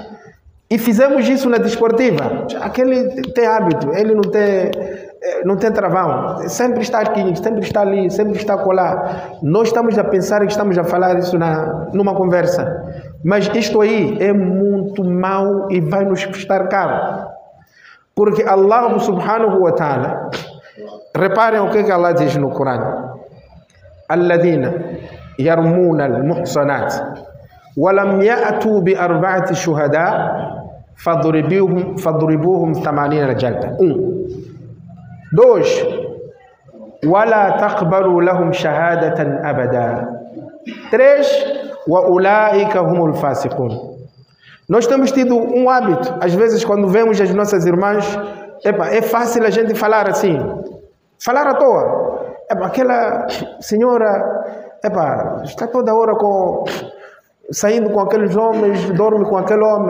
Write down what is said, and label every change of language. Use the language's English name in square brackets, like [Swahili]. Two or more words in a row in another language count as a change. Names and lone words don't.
[Portuguese] E fizemos isso na desportiva. Aquele tem hábito, ele não tem travão. Sempre está aqui, sempre está ali, sempre está acolá. Nós estamos a pensar que estamos a falar isso numa conversa. Mas isto aí é muito mau e vai nos custar caro. [Arabic] Porque الله سبحانه وتعالى, [Portuguese] reparem o que Allah diz no Corão. [Arabic] الذين يرمون المحصنات ولم يأتوا بأربعة شهداء فاضربوهم 80 جلدة. 2. ولا تقبلوا لهم شهادة أبدا. 3. وأولئك هم الفاسقون. [Portuguese] Nós temos tido um hábito, às vezes quando vemos as nossas irmãs, é fácil a gente falar assim, falar à toa. Aquela senhora, está toda hora saindo com aqueles homens, dorme com aquele homem.